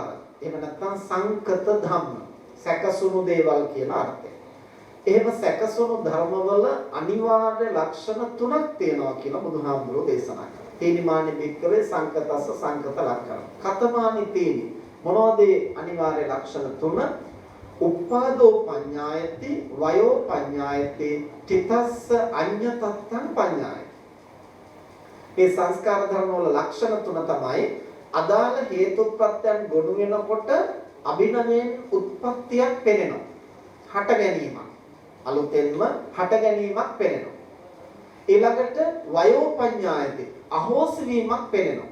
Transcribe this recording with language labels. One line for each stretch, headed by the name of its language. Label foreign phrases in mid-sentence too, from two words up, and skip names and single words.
Sinhala: එහෙම නැත්නම්
Pali: සංකත ධම්ම.
Sinhala: සැකසුණු දේවල් කියන අර්ථය. එහෙම සැකසුණු ධර්මවල අනිවාර්ය ලක්ෂණ තුනක් තියෙනවා කියලා බුදුහාමුදුරෝ දේශනා කළා.
Pali: තීනිමානි භික්කවේ සංකතස්ස සංකත ලක්ෂණ. කතමානි තීනි.
Sinhala: මොනවද අනිවාර්ය ලක්ෂණ තුන?
Pali: උප්පාදෝ පඤ්ඤායති, වයෝ පඤ්ඤායති, චිතස්ස අඤ්ඤතත්තං පඤ්ඤායති.
Sinhala: මේ සංස්කාර ධර්ම වල ලක්ෂණ තුන තමයි අදාළ හේතුප්‍රත්‍යයන් ගොනු වෙනකොට අභිනවයෙන් උත්පත්තියක් පෙනෙනවා. හට ගැනීමක්. අලුතෙන්ම හට ගැනීමක් පෙනෙනවා. ඊළඟට
Pali: වයෝ පඤ්ඤායති
Sinhala: අහෝසි වීමක් පෙනෙනවා.